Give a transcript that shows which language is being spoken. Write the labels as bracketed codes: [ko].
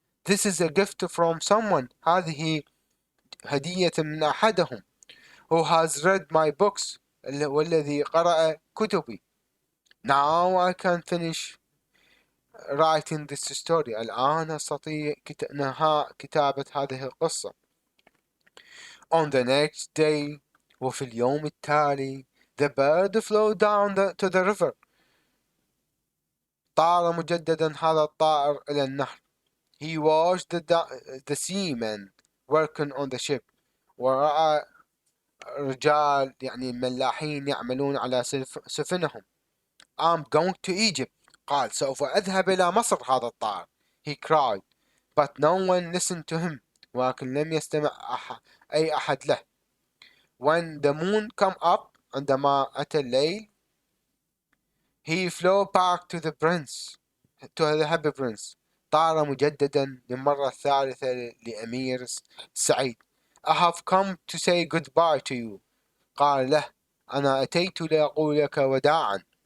[en] This is a gift from someone. [ar] هذه هدية من أحدهم. [en] Who has read my books، [ar] والذي قرأ كتبي. [en] Now I can finish writing this story. [ar] الآن أستطيع نهاء كتابة هذه القصة. [en] On the next day، [ar] وفي اليوم التالي، [en] the bird flew down to the river. [ar] طار مجددا هذا الطائر إلى النهر. [en] He watched the seamen working on the ship. [ar] ورأى رجال يعني الملاحين يعملون على سفنهم. [en] I'm going to Egypt. [ar] قال سوف أذهب إلى مصر هذا الطائر. [en] He cried. But no one listened to him. [ar] ولكن لم يستمع أي أحد له. [en] When the moon came up، [ar] عندما أتى الليل، [en] he flew back to the prince، to the happy prince. [ar] طار مجددا للمرة الثالثة لأمير سعيد. [en] I have come to say goodbye to you. [ar] قال له أنا أتيت لأقول لك وداعا.